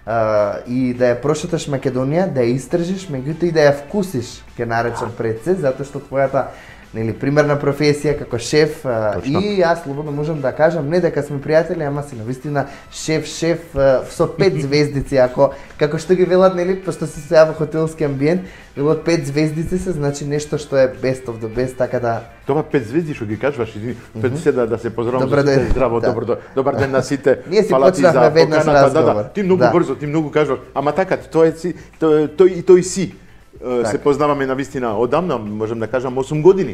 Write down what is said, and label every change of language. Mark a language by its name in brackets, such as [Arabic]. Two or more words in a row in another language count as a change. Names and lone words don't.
[Macedonian] и да ја прошеташ Македонија, да ја истражиш, меѓутоа и да ја вкусиш, ќе наречам пред се, затоа што твојата нели примерна професија како шеф и јас слободно можам да кажам не дека сме пријатели, ама си навистина шеф со 5 звездици, ако како што ги велат нели, пошто се сега во хотелски амбиент, велат 5 звездици се значи нешто што е [English] best of the best, [Macedonian] така да тоа 5 звезди што ги кажуваш, пред се да се поздравам за сите, здраво, добар ден на сите. Ние си почнавме веднаш разговор. Ти многу брзо, ти многу кажуваш, ама така тоа е си, тој си. Се познаваме на вистина одамна, можам да кажам 8 години.